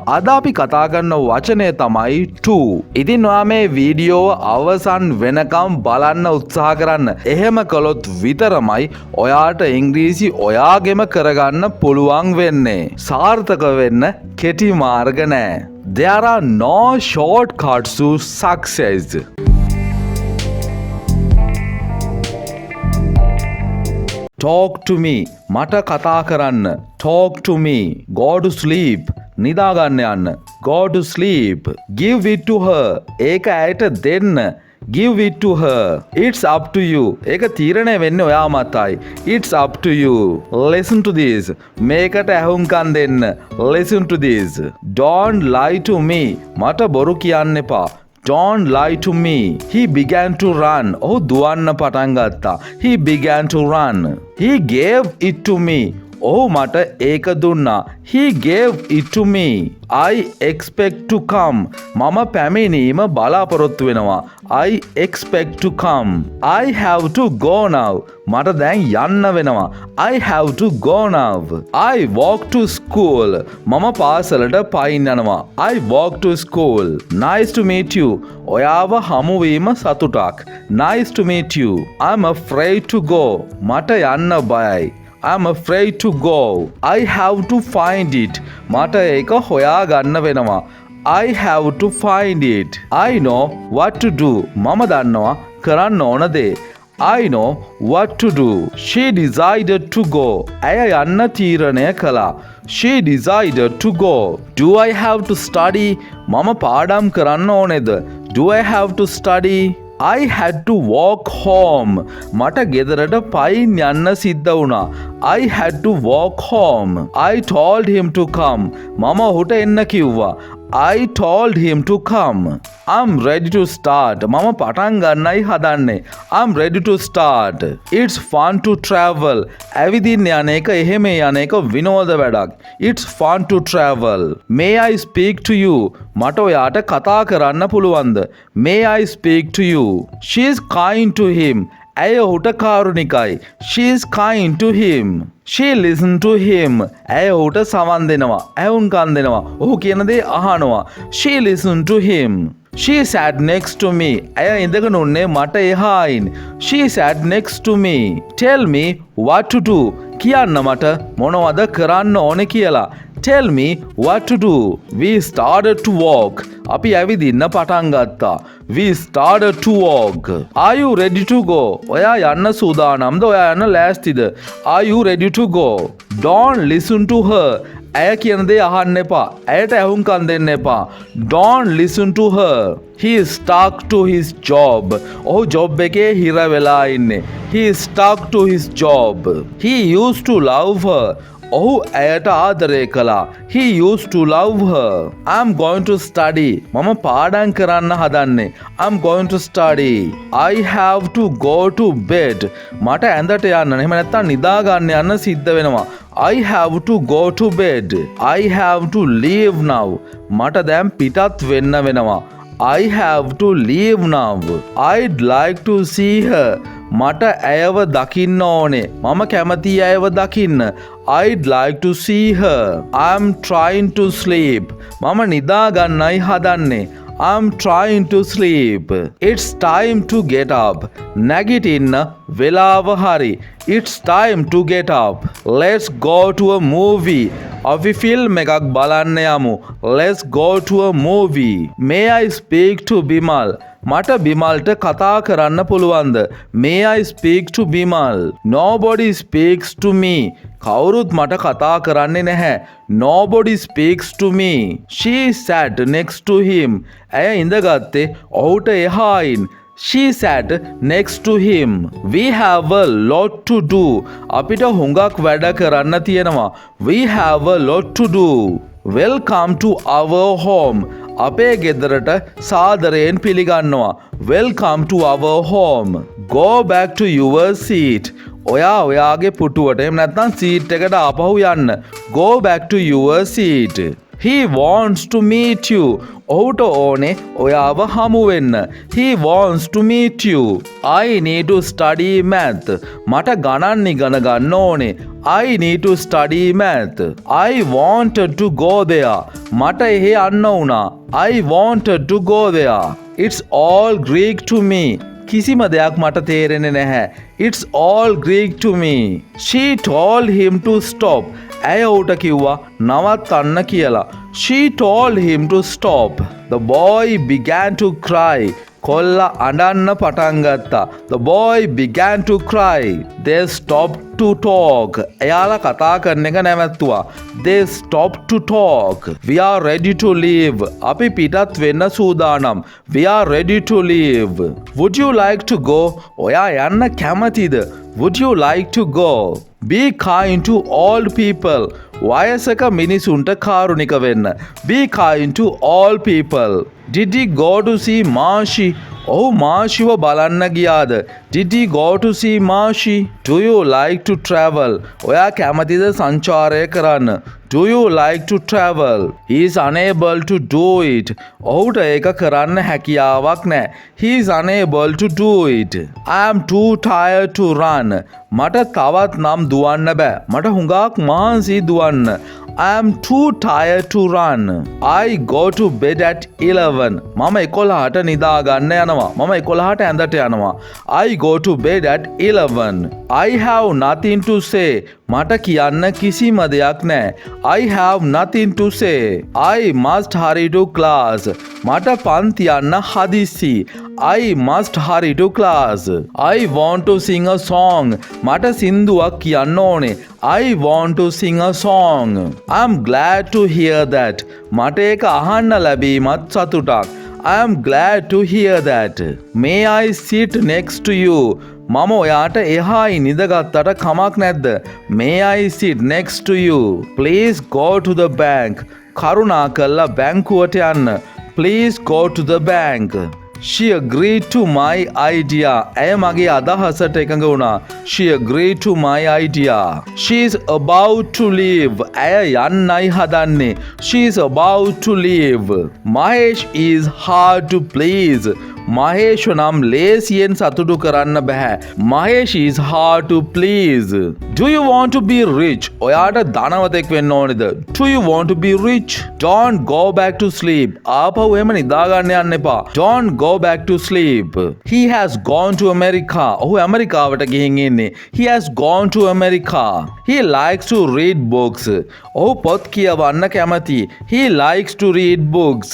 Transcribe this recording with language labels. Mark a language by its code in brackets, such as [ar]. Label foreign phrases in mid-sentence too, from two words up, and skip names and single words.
[si] අද අපි කතා කරන වචනය තමයි to. ඉතින් ඔයා මේ වීඩියෝව අවසන් වෙනකම් බලන්න උත්සාහ කරන්න. එහෙම කළොත් විතරමයි ඔයාට ඉංග්‍රීසි ඔයාගෙම කරගන්න පුළුවන් වෙන්නේ. සාර්ථක වෙන්න කෙටි මාර්ග නෑ. [en] There are no shortcuts to success. Talk to me. [si] මට කතා කරන්න. [en] Talk to me. Go to sleep. [si] නිදාගන්න යන්න. [en] Go to sleep. Give it to her. [si] ඒක ඇයට දෙන්න. [en] Give it to her. It's up to you. [si] ඒක තීරණය වෙන්නේ ඔයා මතයි. [en] It's up to you. Listen to this. [si] මේකට ඇහුම්කන් දෙන්න. [en] Listen to this. Don't lie to me. [si] මට බොරු කියන්න එපා. [en] Don't lie to me. He began to run. [si] ඔහු දුවන්න පටන් ගත්තා. [en] He began to run. He gave it to me. [si] ඔහු මට ඒක දුන්නා. [en] He gave it to me. I expect to come. [si] මම පැමිණීම බලාපොරොත්තු වෙනවා. [en] I expect to come. I have to go now. [si] මට දැන් යන්න වෙනවා. [en] I have to go now. I walk to school. [si] මම පාසලට පයින් යනවා. [en] I walk to school. Nice to meet you. [si] ඔයාව හමුවීම සතුටක්. [en] Nice to meet you. I'm afraid to go. [si] මට යන්න බයයි. [en] I'm afraid to go. I have to find it. [si] මට ඒක හොයාගන්න වෙනවා. [en] I have to find it. I know what to do. [si] මම දන්නවා කරන්න ඕන දේ. [en] I know what to do. She decided to go. [si] ඇය යන්න තීරණය කළා. [en] She decided to go. Do I have to study? [si] මම පාඩම් කරන්න ඕනේද? [en] Do I have to study? I had to walk home. [si] මට ගෙදරට පයින් යන්න සිද්ධ වුණා. [en] I had to walk home. I told him to come. [si] මම ඔහුට එන්න කිව්වා. [en] I told him to come. I'm ready to start. [si] මම පටන් ගන්නයි හදන්නේ. [en] I'm ready to start. It's fun to travel. [si] ඇවිදින්න යන එක එහෙම යන එක විනෝද වැඩක්. [en] It's fun to travel. May I speak to you? [si] මට ඔයාට කතා කරන්න පුළුවන්ද? [en] May I speak to you? She is kind to him. [si] ඇය ඔහුට කාරුණිකයි. [en] She is kind to him. She listened to him. [si] ඇය ඔහුට සවන් දෙනවා. ඇහුම්කන් දෙනවා. ඔහු කියන දේ අහනවා. [en] She listened to him. She sat next to me. [si] ඇය ඉඳගෙන උන්නේ මට එහායින්. [en] She sat next to me. Tell me what to do. [si] කියන්න මට මොනවද කරන්න ඕනේ කියලා. [en] Tell me what to do. We started to walk. [si] අපි ඇවිදින්න පටන් ගත්තා. [en] We started to walk. Are you ready to go? [si] ඔයා යන්න සූදානම්ද? ඔයා යන්න ලෑස්තිද? [en] Are you ready to go? Don't listen to her. [si] ඇය කියන දේ අහන්න එපා. ඇයට ඇහුම්කන් දෙන්න එපා. [en] Don't listen to her. He is stuck to his job. [si] ඔහු ජොබ් එකේ හිර වෙලා ඉන්නේ. [en] He is stuck to his job. He used to love her. [si] ඔහු ඇයට ආදරය කළා. [en] He used to love her. I'm going to study. [si] මම පාඩම් කරන්න හදන්නේ. [en] I'm going to study. I have to go to bed. [si] මට ඇඳට යන්න. එහෙම නැත්නම් නිදා ගන්න යන්න සිද්ධ වෙනවා. [en] I have to go to bed. I have to leave now. [si] මට දැන් පිටත් වෙන්න වෙනවා. [en] I have to leave now. I'd like to see her. [si] මට ඇයව දකින්න ඕනේ. මම කැමති ඇයව දකින්න. [en] I'd like to see her. I'm trying to sleep. [si] මම නිදා ගන්නයි හදන්නේ. [en] I'm trying to sleep. It's time to get up. [si] නැගිටින්න වෙලාව හරි. [en] It's time to get up. Let's go to a movie. [si] අපි ෆිල්ම් එකක් බලන්න යමු. [en] Let's go to a movie. May I speak to Bimal? [si] මට බිමල්ට කතා කරන්න පුළුවන්ද? [en] May I speak to Bimal? Nobody speaks to me. [si] කවුරුත් මට කතා කරන්නේ නැහැ. [en] Nobody speaks to me. She sat next to him. [si] ඇය ඉඳගත්තේ ඔහුට එහායින්. [en] She sat next to him. We have a lot to do. [si] අපිට හුඟක් වැඩ කරන්න තියෙනවා. [en] We have a lot to do. Welcome to our home. [si] අපේ ගෙදරට සාදරයෙන් පිළිගන්නවා. [en] Welcome to our home. Go back to your seat. [si] ඔයා ඔයාගේ පුටුවට එහෙම නැත්නම් සීට් එකට ආපහු යන්න. [en] Go back to your seat. He wants to meet you. [si] ඔහුට ඕනේ ඔයාව හමු වෙන්න. [en] He wants to meet you. I need to study math. [si] මට ගණන් ඉගෙන ගන්න ඕනේ. [en] I need to study math. I wanted to go there. [si] මට එහෙ යන්න වුණා. [en] I wanted to go there. It's all Greek to me. [si] කිසිම දෙයක් මට තේරෙන්නේ නැහැ. [en] It's all Greek to me. She told him to stop. [si] ඇය ඌට කිව්වා නවත්තන්න කියලා. [en] She told him to stop. The boy began to cry. [si] කොල්ලා අඬන්න පටන් ගත්තා. [en] The boy began to cry. They stopped to talk. [si] එයාලා කතා කරන එක නැවැත්තුවා. [en] They stopped to talk. We are ready to leave. [si] අපි පිටත් වෙන්න සූදානම්. [en] We are ready to leave. Would you like to go? [si] ඔයා යන්න කැමතිද? [en] Would you like to go? Be kind to old people. [si] වයසක මිනිසුන්ට කාරුණික වෙන්න. [en] Be kind to all people. Did he go to see Marshi? [si] ඔහු මාෂිව බලන්න ගියාද? [en] Did he go to see Marshi? Do you like to travel? [si] ඔයා කැමතිද සංචාරය කරන්න? [en] Do you like to travel? He is unable to do it. [si] ඔහුට ඒක කරන්න හැකියාවක් නැහැ. [en] He is unable to do it. I am too tired to run. [si] මට තවත් නම් දුවන්න බෑ. මට හුඟක් මහන්සි දුවන්න. [en] I am too tired to run. I go to bed at 11. [si] මම 11ට නිදා ගන්න යනවා. මම 11ට ඇඳට යනවා. [en] I go to bed at 11. I have nothing to say. [si] මට කියන්න කිසිම දෙයක් නැහැ. [en] I have nothing to say. I must hurry to class. [si] මට පන්ති යන්න හදිස්සි. [en] I must hurry to class. I want to sing a song. [si] මට සින්දුවක් කියන්න ඕනේ. [en] I want to sing a song. I'm glad to hear that. [si] මට ඒක අහන්න ලැබීමත් සතුටක්. [en] I am glad to hear that. May I sit next to you? [si] මම ඔයාට එහායි නිදගත්තට කමක් නැද්ද? [en] May I sit next to you? Please go to the bank. [si] කරුණාකරලා බැංකුවට යන්න. [en] Please go to the bank. She agreed to my idea. [si] ඇය මගේ අදහසට එකඟ වුණා. [en] She agreed to my idea. She is about to leave. [si] ඇය යන්නයි හදන්නේ. [en] She is about to leave. Mahesh is hard to please. [si] මහේෂ් නම් ලේසියෙන් සතුටු කරන්න බෑ. [en] Mahesh is hard to please. Do you want to be rich? [si] ඔයාට ධනවතෙක් වෙන්න ඕනේද? [en] Do you want to be rich? Don't go back to sleep. [si] ආපහු එහෙම නිදා ගන්න යන්න එපා. [en] Don't go back to sleep. He has gone to America. [si] ඔහු ඇමරිකාවට ගිහින් ඉන්නේ. [en] He has gone to America. He likes to read books. [si] ඔහු පොත් කියවන්න කැමති. [en] He likes to read books.